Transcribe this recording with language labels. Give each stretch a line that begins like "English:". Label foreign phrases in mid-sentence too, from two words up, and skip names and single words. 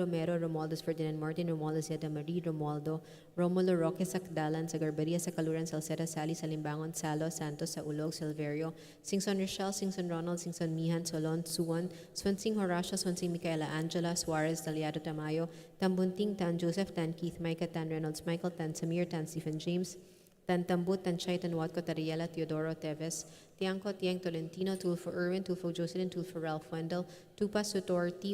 English: Romero, Romualdez Ferdinand Martin, Romualdo Zeta Marie, Romualdo, Romulo Roque, Sakdalan, Sagarbaria, Sakaluran, Salceda, Sali, Salimbangon, Salo, Santos, Saulog, Silverio, Singson Rochelle, Singson Ronald, Singson Mihan, Solon, Suwan, Swansing Horacio, Swansing Micaela Angela, Suarez, Daliado Tamayo, Tambunting, Tan Joseph, Tan Keith, Micah, Tan Reynolds, Michael, Tan Samir, Tan Stephen James, Tantambut, Tanchay, Tanwatco, Tariela, Teodoro, Teves, Tiangco, Tiang, Tolentino, Tulfo Irwin, Tulfo Jocelyn, Tulfo Ralph Wendell, Tupas, Sutor, T.